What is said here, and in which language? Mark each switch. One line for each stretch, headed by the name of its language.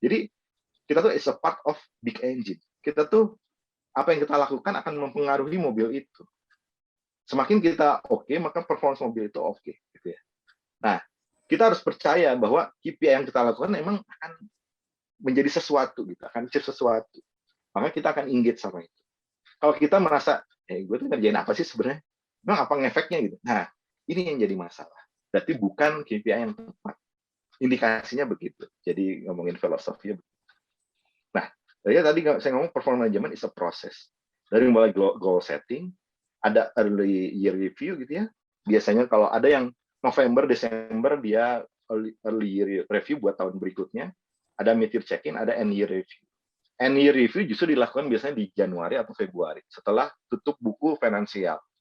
Indonesian: Jadi kita tuh
English: is a part of big engine.
Indonesian: Kita tuh apa yang kita lakukan akan mempengaruhi mobil itu. Semakin kita oke, maka performance mobil itu oke. Gitu ya. Nah, kita harus percaya bahwa KPI yang kita lakukan memang akan menjadi sesuatu, gitu, akan achieve sesuatu. Maka kita akan engage sama itu. Kalau kita merasa, gue tuh ngerjain apa sih sebenarnya? Memang apa ngefeknya gitu? Nah, ini yang jadi masalah. Berarti bukan KPI yang tepat. Indikasinya begitu. Jadi ngomongin filosofinya begitu. Ya tadi saya ngomong
English: performance management is a process.
Indonesian: Dari mulai goal setting, ada early year review gitu ya. Biasanya kalau ada yang November, Desember dia early year review buat tahun berikutnya. Ada mid-year check-in, ada end year review. End year review justru dilakukan biasanya di Januari atau Februari setelah tutup buku finansial.